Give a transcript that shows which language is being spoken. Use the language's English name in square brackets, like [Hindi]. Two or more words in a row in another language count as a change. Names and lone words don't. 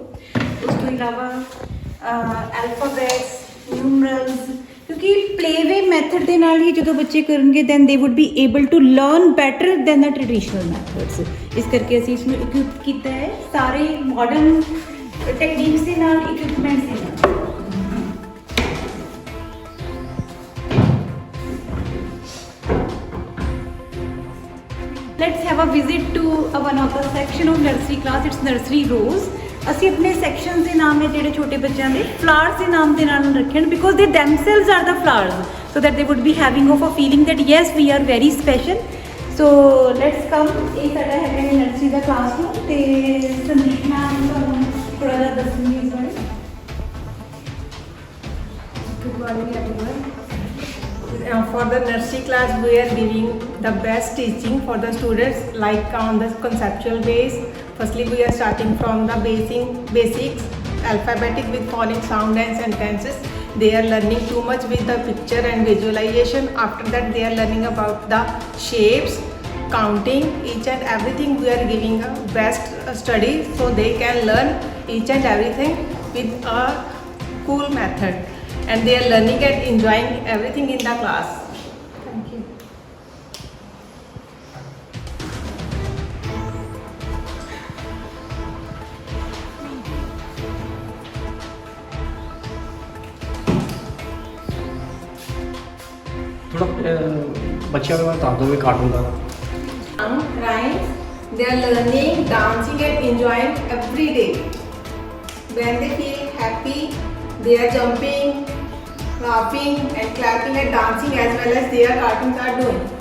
[Punjabi] ਉਸ ਤੋਂ ਇਲਾਵਾ [English] alphabets, numerals, [Punjabi] ਕਿਉਂਕਿ [English] playway method [Punjabi] ਦੇ ਨਾਲ ਹੀ ਜਦੋਂ ਬੱਚੇ ਕਰਨਗੇ [English] then they would be able to learn better than the traditional methods. [Punjabi] ਇਸ ਕਰਕੇ ਅਸੀਂ ਇਸ ਨੂੰ ਇਕਵਿਪ ਕੀਤਾ ਹੈ ਸਾਰੇ [English] modern techniques [Punjabi] ਦੇ ਨਾਲ, ਇਕਵਿਪਮੈਂਟਸ ਦੇ ਨਾਲ। [English] Let's have a visit to one of the section of nursery class. It's nursery rows. [Punjabi] ਅਸੀਂ ਆਪਣੇ ਸੈਕਸ਼ਨਸ ਦੇ ਨਾਮ ਹੈ ਜਿਹੜੇ ਛੋਟੇ ਬੱਚਿਆਂ ਦੇ ਫਲਾਵਰਸ ਦੇ ਨਾਮ ਦੇ ਨਾਲ ਰੱਖਣ, [English] because they themselves are the flowers, so that they would be having of a feeling that yes we are very special. So let's come. [Punjabi] ਇਹ ਸਾਡਾ ਹੈਗਾ ਨਰਸਰੀ ਦਾ ਕਲਾਸਰੂਮ ਤੇ ਸੰਦੀਪ ਮੈਮ ਤੁਹਾਨੂੰ ਥੋੜਾ ਜਿਹਾ ਦੱਸਣਗੇ ਇਸ ਬਾਰੇ। [English] Good morning everyone. For the nursery class we are giving the best teaching for the students, like on the conceptual base. Firstly we are starting from the basics, alphabetic with phonic sound and sentences. They are learning too much with the picture and visualization. After that they are learning about the shapes, counting, each and everything. We are giving a best study so they can learn each and everything with a cool method, and they are learning and enjoying everything in the class. Thank you. [Punjabi] ਥੋੜਾ ਬੱਚਿਆਂ ਨੂੰ ਦੱਸ ਦਿਓ ਵੀ ਕਾਰਟੂਨ ਦਾ। [English] Rhymes. They are learning, dancing and enjoying every day. When they feel happy, they are jumping, laughing and clapping and dancing as well as their cartoons are doing.